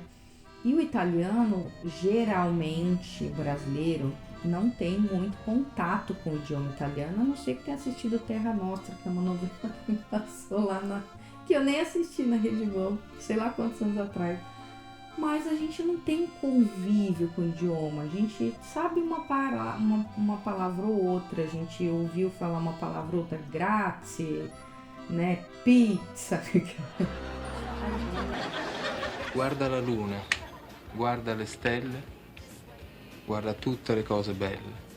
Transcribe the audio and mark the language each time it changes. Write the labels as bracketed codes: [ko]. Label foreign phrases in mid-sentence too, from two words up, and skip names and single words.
[pt] E o italiano, geralmente, o brasileiro, não tem muito contato com o idioma italiano, a não ser que tenha assistido Terra Nostra, que é uma novela que passou lá que eu nem assisti na Rede Globo, sei lá quantos anos atrás. Mas a gente não tem convívio com o idioma, a gente sabe uma palavra ou outra, a gente ouviu falar uma palavra ou outra, grazie, né, pizza. [it] Guarda la luna, guarda le stelle, guarda tutte le cose belle.